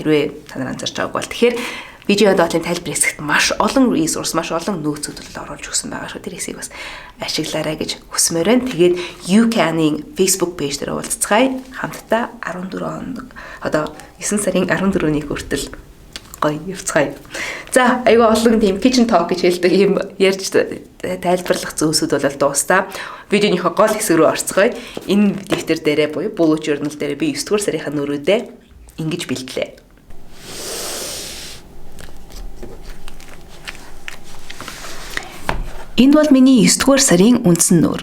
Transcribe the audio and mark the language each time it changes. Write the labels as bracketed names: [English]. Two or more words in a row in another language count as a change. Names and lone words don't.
[Mongolian] Хэрвээ та нар анзаарч байгааг бол тэгэхээр видео доотлын тайлбар хэсэгт маш олон resource, маш олон нөөцүүд оруулж өгсөн байгаа шүү. Тэр хэсгийг бас ашиглаарай гэж хүсмээр байна. Тэгээд You Can-ийн Facebook page дээр уулзцгаая. Хамтдаа 14 хоног 9 сарын 14-ний хүртэл гоё явцгаая. За, айгүй олон тийм [English] kitchen talk [Mongolian] гэж хэлдэг юм ярьж тайлбарлах зүйлсүүд бол дуустаа. Видеоныхоо гол хэсэг рүү орцгоё. Энэ дэвтэр дээрээ буюу Bullet Journal дээрээ би 9 дугаар сарынхаа нүүрүүдээ ингэж бэлтлээ. Энд бол миний 9 дугаар сарын үндсэн нүүр.